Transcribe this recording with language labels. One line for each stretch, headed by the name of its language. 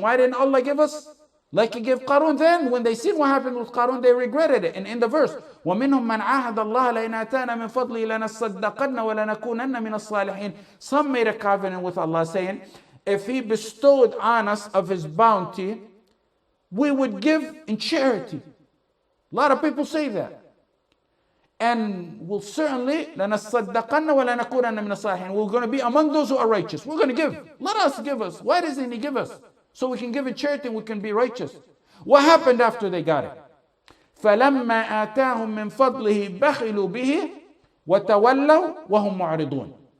English: Why didn't Allah give us like He gave Qarun? Then when they seen what happened with Qarun, they regretted it. And in the verse,
Arabic: وَمِنْهُمْ مَنْ عَاهَدَ اللَّهَ لَإِنْ آتَانَا مِنْ فَضْلِهِ لَنَصَّدَّقَنَّ وَلَنَكُونَنَّ مِنَ الصَّالِحِينَ.
English: Some made a covenant with Allah saying, if He bestowed on us of His bounty, we would give in charity. A lot of people say that. And we'll certainly,
Arabic: لَنَصَّدَّقَنَّ وَلَنَكُونَنَّ مِنَ الصَّالِحِينَ.
English: We're going to be among those who are righteous. We're going to give. Let us give us. Why doesn't He give us? So we can give in charity and we can be righteous. What happened after they got it?
Arabic: فَلَمَّا آتَاهُم مِّن فَضْلِهِ بَخِلُوا بِهِ وَتَوَلَّوْا وَهُمْ مُعْرِضُونَ.